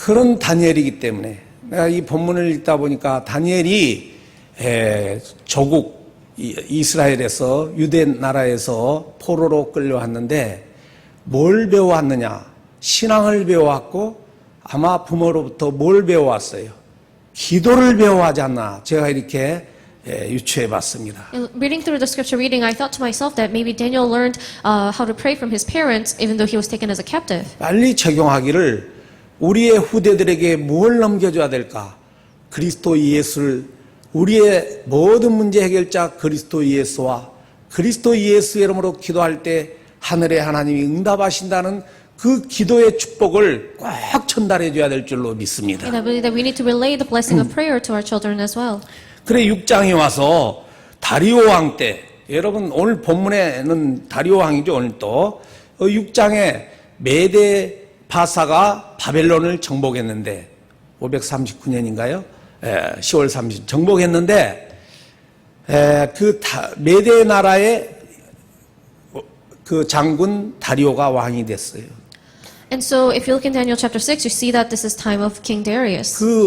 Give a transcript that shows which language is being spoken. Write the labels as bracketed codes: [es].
[ko] 그런 다니엘이기 때문에 내가 이 본문을 읽다 보니까 다니엘이 조국 이스라엘에서 유대 나라에서 포로로 끌려왔는데 뭘 배워왔느냐? 신앙을 배워왔고 아마 부모로부터 뭘 배워왔어요? 기도를 배워하지 않나? 제가 이렇게 유추해 봤습니다. [en] And reading through the scripture reading, I thought to myself that maybe Daniel learned how to pray from his parents, even though he was taken as a captive. [ko] 빨리 적용하기를 우리의 후대들에게 뭘 넘겨줘야 될까? 그리스도 예수를 우리의 모든 문제 해결자 그리스도 예수와 그리스도 예수의 이름으로 기도할 때 하늘의 하나님이 응답하신다는 그 기도의 축복을 꼭 전달해 줘야 될 줄로 믿습니다. [en] And I believe that we need to relay the blessing of prayer to our children as well. [ko] 그래 6장에 와서 다리오 왕 때 여러분 오늘 본문에는 다리오 왕이죠. 오늘 또 6장에 메데 바사가 바벨론을 정복했는데 539년인가요? 10월 30일 정복했는데 그 메데 나라의 그 장군 다리오가 왕이 됐어요. [en] And so if you look in Daniel chapter 6, you see that this is time of King Darius.